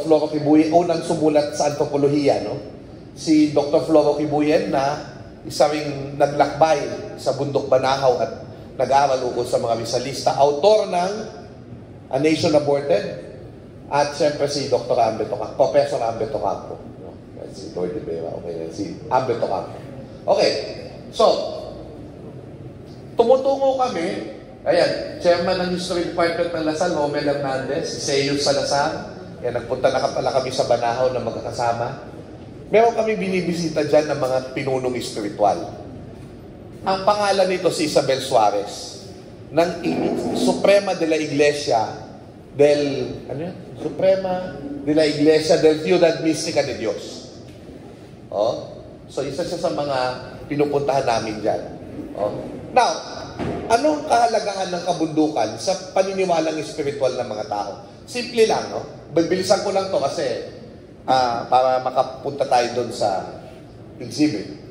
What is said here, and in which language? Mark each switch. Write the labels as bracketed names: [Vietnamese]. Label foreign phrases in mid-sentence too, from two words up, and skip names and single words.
[Filipino] Floro Kibuyen, unang sumulat sa antropolohiya, no? Si Dr. Floro Kibuyen na isa ring naglakbay sa Bundok Banahaw at nag-aaral ukol sa mga Rizalista, autor ng A Nation Aborted, at siyempre si Dr. Ambeto Campo, Professor Ambeto Campo. No? Si Lord de Vera, okay, si Ambeto Campo. Okay, so, tumutungo kami, ayan, chairman ng History Department ng Lasal, Romel Hernandez, si Seyo Salazar, yan, nagpunta na pala kami sa Banahaw na magkakasama. Meron kami binibisita dyan ng mga pinunong espiritual. Ang pangalan nito si Isabel Suarez, ng Suprema de la Iglesia Suprema de la Iglesia del Ciudad Mística de Dios. Oh? So, isa siya sa mga pinupuntahan namin dyan. Oh? Now, anong kahalagahan ng kabundukan sa paniniwalang espiritual ng mga tao? Simple lang, no? Bibilisan ko lang to kasi para makapunta tayo doon sa exhibit.